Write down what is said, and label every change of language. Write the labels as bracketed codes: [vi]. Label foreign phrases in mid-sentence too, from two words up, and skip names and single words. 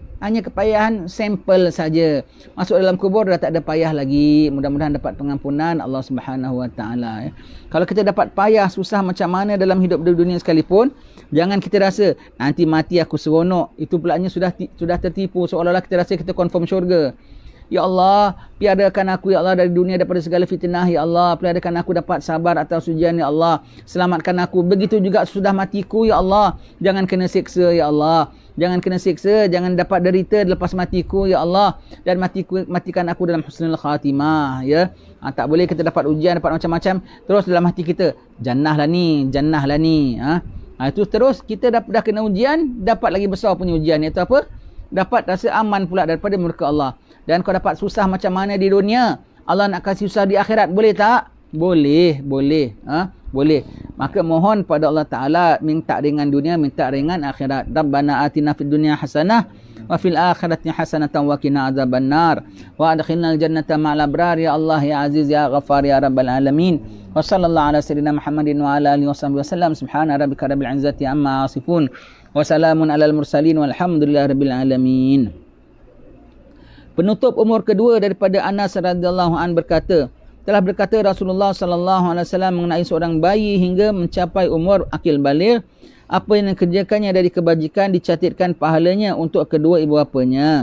[ms] Hanya kepayahan sampel saja. Masuk dalam kubur dah tak ada payah lagi. Mudah-mudahan dapat pengampunan Allah [ar] سبحانه وتعالى. [ms] Kalau kita dapat payah, susah macam mana dalam hidup di dunia sekalipun, jangan kita rasa nanti mati aku seronok. Itu pulanya sudah tertipu. Seolah-olah kita rasa kita confirm syurga. [ar] يا الله, [ms] piadakan aku [ar] يا الله [ms] dari dunia daripada segala fitnah [ar] يا الله. [ms] Piadakan aku dapat sabar atas ujian [ar] يا الله. [ms] Selamatkan aku. Begitu juga sudah matiku [ar] يا الله. [ms] Jangan kena siksa [ar] يا الله. [ms] Jangan kena siksa, jangan dapat derita lepas matiku [ar] يا الله. [ms] Dan matikan aku dalam [ar] حسن الخاتمة [ms] ya. Tak boleh kita dapat ujian, dapat macam-macam, terus dalam hati kita jannah lah ni. Itu terus kita dah kena ujian, dapat lagi besar punya ujian, iaitu apa? Dapat rasa aman pula daripada murka Allah. Dan kau dapat susah macam mana di dunia, Allah nak kasih susah di akhirat, boleh tak? Boleh. Boleh. Maka mohon pada [ar] الله تعالى, [ms] minta ringan dunia, minta ringan akhirat. [ar] ربنا آتنا في الدنيا حسنة وفي الآخرة حسنة وقنا عذاب النار وأدخلنا الجنة مع الأبرار يا الله يا عزيز يا غفار يا رب العالمين. وصلى الله على سيدنا محمد وعلى آله وصحبه وسلم. سبحان ربك رب العزة عما يصفون وسلام على المرسلين والحمد لله رب العالمين. [ms] Penutup umur kedua daripada Anas [ar] رضي الله عنه [ms] berkata, telah berkata Rasulullah [ar] صلى الله عليه وسلم [ms] mengenai seorang bayi hingga mencapai umur akil baligh, apa yang dikerjakannya dari kebajikan dicatatkan pahalanya untuk kedua ibu bapanya.